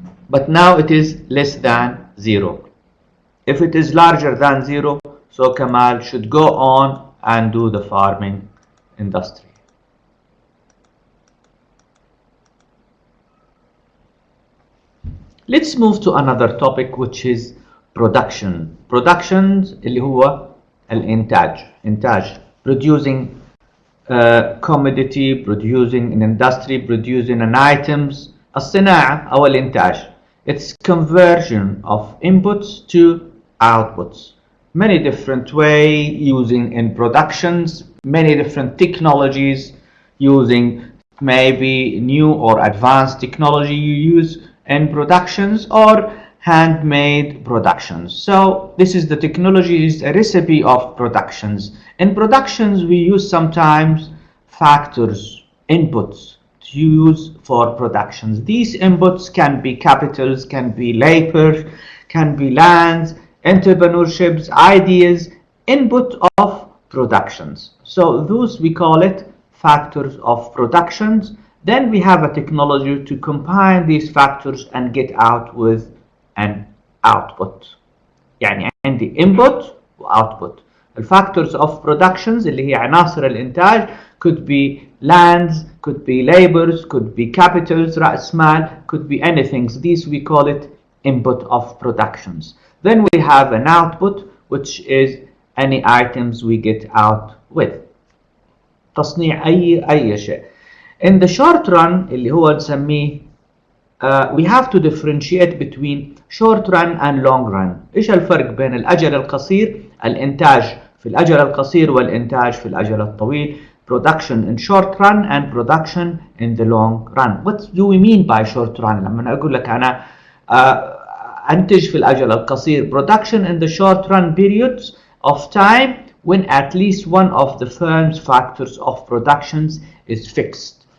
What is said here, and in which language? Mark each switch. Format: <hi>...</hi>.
<en>But now it is less than 0. If it is larger than 0, so Kamal should go on and do the farming industry. Let's move to another topic, which is production.</en> <ar>Productions اللي هو الإنتاج.</ar> <en>Producing commodity, producing an industry, producing an items.</en> <ar>الصناعة أو الإنتاج.</ar> <en>It's conversion of inputs to outputs. many different way using in productions, many different technologies using maybe new or advanced technology you use in productions or handmade productions. So this is the technology, is a recipe of productions. In productions we use sometimes factors, inputs to use for productions. These inputs can be capitals, can be labor, can be lands, entrepreneurships, ideas, input of productions. So those we call it factors of productions. Then we have a technology to combine these factors and get out with an output.</en> <ar>يعني عندي input و output.</ar> <en>الفactors of productions</en> <ar>اللي هي عناصر الإنتاج</ar> <en>could be lands, could be labors, could be capitals,</en> <ar>رأس مال,</ar> <en>could be anything. These we call it input of productions. Then we have an output, which is any items we get out with.</en> <ar>تصنيع أي شيء.</ar> <en>In the short run</en> <ar>اللي هو نسميه</ar> <en>we have to differentiate between short run and long run.</en> <ar>إيش الفرق بين الأجل القصير الإنتاج في الأجل القصير والإنتاج في الأجل الطويل?</ar> <en>Production in short run and production in the long run. What do we mean by short run?</en> <ar>لما أقول لك أنا أنتج في الأجل القصير,</ar> <en>production in the short run periods of time when at least one of the firm's factors of productions is fixed.</en>